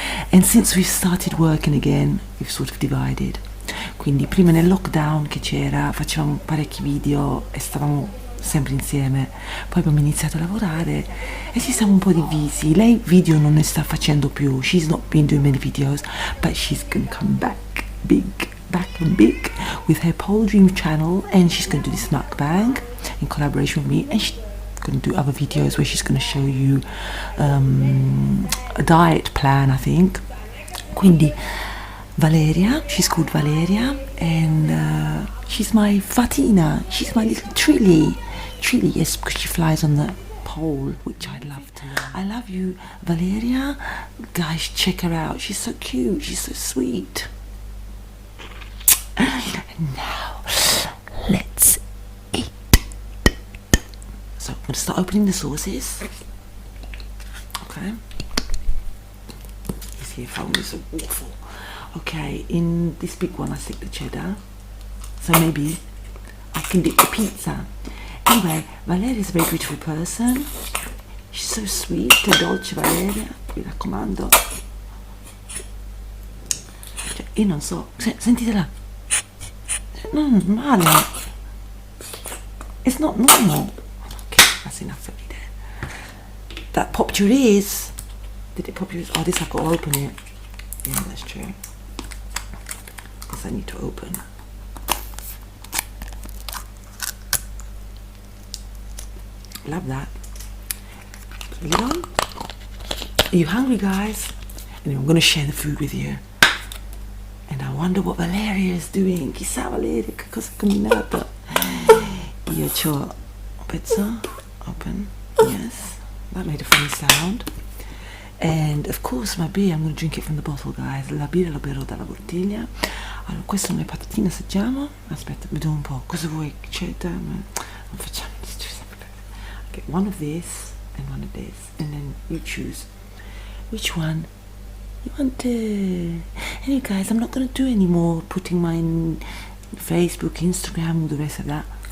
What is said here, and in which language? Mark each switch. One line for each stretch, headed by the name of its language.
English: And since we've started working again, we've sort of divided.
Italian: Quindi prima nel lockdown che c'era facevamo parecchi video e stavamo sempre insieme, poi abbiamo iniziato a lavorare e ci siamo un po' divisi. Lei video non ne sta facendo più,
English: she's not been doing many videos, but she's gonna come back and big with her Pole&Dreams channel, and she's gonna do this mukbang in collaboration with me, and she's gonna do other videos where she's gonna show you a diet plan, I think. Quindi Valeria, she's called Valeria, and she's my fatina, she's my little trilly, yes, because she flies on the pole, which I'd love to. I love you, Valeria. Guys, check her out. She's so cute. She's so sweet. And now, let's eat. So I'm going to start opening the sauces. Okay. You see, if I was so awful. Okay, in this big one I stick the cheddar. So maybe I can dip the pizza. Anyway, Valeria is a very beautiful person. She's so sweet,
Italian: che dolce Valeria, mi raccomando. Cioè, io non so, sentitela. Male.
English: It's not normal. Okay, that's enough for me then. That popped your ears. Did it pop your ears? Oh, this I've got to open it. Yeah, that's true. Because I need to open. Love that. Put it on. Are you hungry, guys? And I'm going to share the food with you. And I wonder what Valeria is doing.
Italian: Chissà Valeria che cosa ha combinato. Io c'ho un pezzo. Open. Yes.
English: That made a funny sound. And of course my beer, I'm going to drink it from the bottle, guys.
Italian: La birra lo berrò dalla bottiglia. Allora, queste sono le patatine, assaggiamo. Aspetta, vedo un po', cosa vuoi che c'entra? Non facciamo.
English: Okay, one of this and one of this, and then you choose which one you want to. Anyway guys, I'm not going to do any more putting my Facebook, Instagram, all the rest of that.